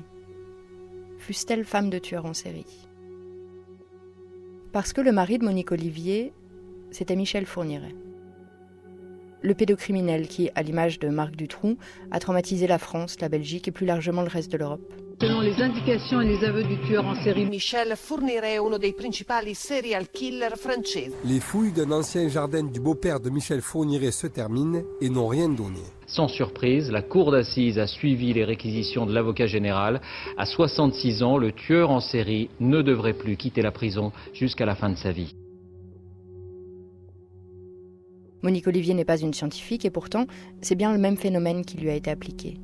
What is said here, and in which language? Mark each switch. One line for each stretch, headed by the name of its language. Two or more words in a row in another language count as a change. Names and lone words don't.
French: Fussent-elles femmes de tueurs en série ? Parce que le mari de Monique Olivier, c'était Michel Fourniret. Le pédocriminel qui, à l'image de Marc Dutroux, a traumatisé la France, la Belgique et plus largement le reste de l'Europe. Selon les indications et les aveux du tueur en série,
Italian: Michel Fourniret è uno dei principali
English: serial killer
Italian: francesi.
French: Les fouilles d'un ancien jardin du beau-père de Michel Fourniret se terminent et n'ont rien donné. Sans surprise, la cour d'assises a suivi les réquisitions de l'avocat général. À 66 ans, le tueur en série ne devrait plus quitter la prison jusqu'à la fin de sa vie. Monique Olivier n'est pas une scientifique et pourtant, c'est bien le même phénomène qui lui a été appliqué.